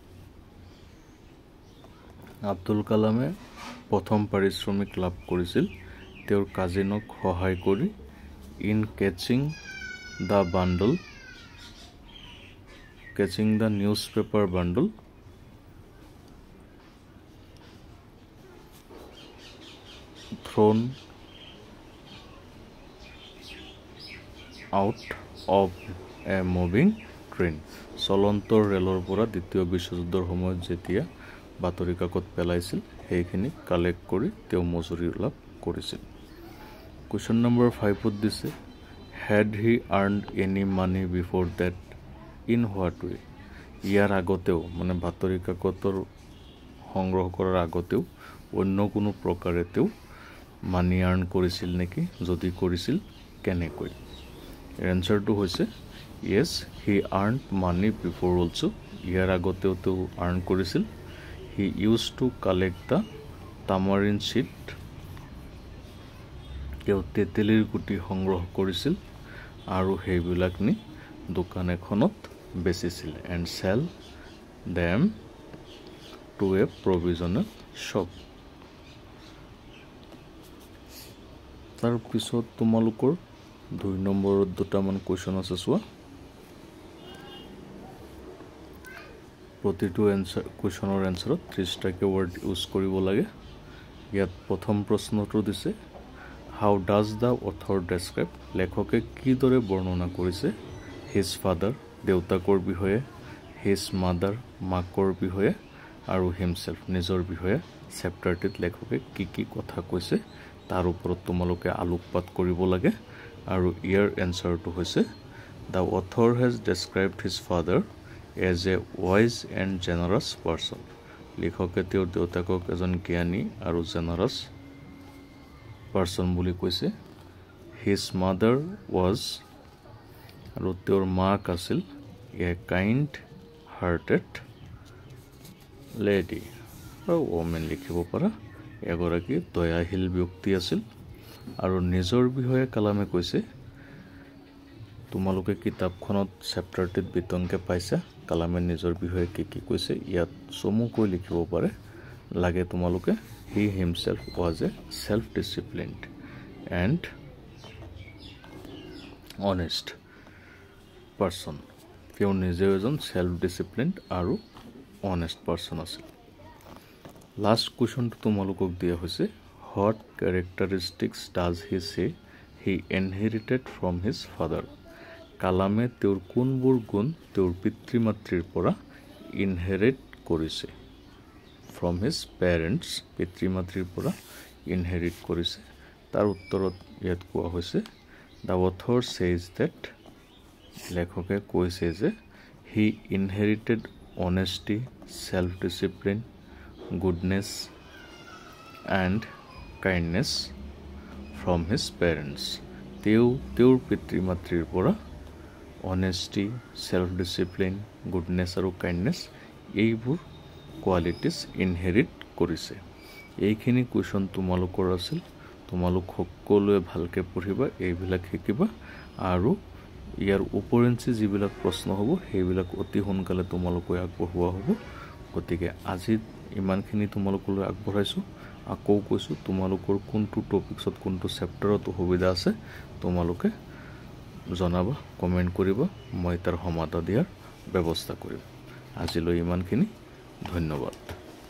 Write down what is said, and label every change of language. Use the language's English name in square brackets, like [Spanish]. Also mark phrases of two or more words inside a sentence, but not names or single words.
[Assamese] আব্দুল কালামে প্ৰথম পাৰিশ্ৰমিক লাভ কৰিছিল তেওঁৰ কাজিনক সহায় কৰি [English] in catching the news paper bundle thrown out of a moving train. [Assamese] চলন্ত ৰেলৰ পৰা দ্বিতীয় বিশ্বযুদ্ধৰ সময়ত যেতিয়া বাতৰি কাকত পেলাইছিল সেইখিনি কালেক্ট কৰি তেওঁ মজুৰি লাভ কৰিছিল [English] question number [Assamese] 5 দিছে had [English] he earned any money before that in what way [Assamese] ইয়াৰ আগতেও মানে বাতৰি কাকতৰ সংগ্ৰহ কৰাৰ আগতেও অন্য কোনো প্ৰকাৰে তেওঁ [English] money earn [Assamese] কৰিছিল নেকি যদি কৰিছিল কেনেকৈ এনসাৰটো হৈছে [English] yes he earned money before also [Assamese] ইয়াৰ আগতেও তেওঁ আৰ্ন কৰিছিল [English] he used to collect the tamarind seed [Assamese] তেওঁ তেতেলীৰ গুটি সংগ্ৰহ কৰিছিল আৰু সেইবিলাক নি দোকান এখনত বেচিছিল [English] and sell them to a provisional shop [Assamese] তাৰ পিছত তোমালোকৰ 2 নম্বৰত দুটামান কোৱেশ্চন আছে চোৱা প্ৰতিটো এনসাৰ কোৱেশ্চনৰ এনসাৰত 30 টা [English] word use [Assamese] কৰিব লাগে ইয়াত প্ৰথম প্ৰশ্নটো দিছে [English] how does the author describe [Assamese] লেখকে কি দৰে বৰ্ণনা কৰিছে [English] his father [Assamese] দেউতাকৰ বিষয়ে [English] his mother মাকৰ [Assamese] বিষয়ে আৰু himself নিজৰ বিষয়ে চেপ্টাৰটিত লেখকে কি কি কথা কৈছে তাৰ ওপৰত তোমালোকে আলোকপাত কৰিব লাগে আৰু ইয়াৰ এনসাৰটো হৈছে [English] the author has described his father as a wise and generous person [Assamese] লেখকে তেওঁৰ দেউতাকক এজন জ্ঞানী আৰু [English] generous person [Assamese] বুলি কৈছে [English] his mother was [Assamese] আৰু তেওঁৰ মাক আছিল [English] a kind hearted [Assamese] lady আৰু woman লিখিব পাৰা এগৰাকী দয়াশীল ব্যক্তি আছিল আৰু নিজৰ বিষয়ে কালামে কৈছে তোমালোকে কিতাপখনত চেপ্টাৰটিত বিতংকে পাইছা কালামে নিজৰ বিষয়ে কি কি কৈছে ইয়াত চমুকৈ লিখিব পাৰে লাগে তোমালোকে [English] he himself was a self-disciplined and honest person [Assamese] তেওঁ নিজে এজন self-disciplined আৰু [English] honest person [Assamese] আছিল [English] last question [Assamese] তোমালোকক দিয়া হৈছে [English] what characteristics does he say he inherited from his father [Assamese] কালামে তেওঁৰ কোনবোৰ গুণ তেওঁৰ পিতৃ-মাতৃৰ পৰা ইনহেৰিট কৰিছে [English] from his parents [Assamese] পিতৃ-মাতৃৰ পৰা ইনহেৰিট কৰিছে তাৰ উত্তৰত ইয়াত কোৱা হৈছে [English] the author says that [Assamese] লেখকে কৈছে যে [English] he inherited honesty self discipline goodness and kindness from his parents [Assamese] তেওঁৰ পিতৃ-মাতৃৰ পৰা [English] honesty self discipline goodness আৰু kindness [Assamese] এইবোৰ [English] qualities inherit [Assamese] কৰিছে এইখিনি কোৱেশ্চন তোমালোকৰ আছিল তোমালোক সকলোৱে ভালকে পঢ়িবা এইবিলাক শিকিবা আৰু ইয়াৰ উপৰেঞ্চি যিবিলাক প্ৰশ্ন হ'ব সেইবিলাক অতি সোনকালে তোমালোকে আগবঢ়োৱা হ'ব গতিকে আজি ইমানখিনি তোমালোকলৈ আগবঢ়াইছো আকৌ কৈছো তোমালোকৰ কোনটো টপিকছত কোনটো চেপ্টাৰত সুবিধা আছে তোমালোকে জনাবা কমেন্ট কৰিবা মই তাৰ সমাধান দিয়াৰ ব্যৱস্থা কৰিম আজিলৈ ইমানখিনি ধন্যবাদ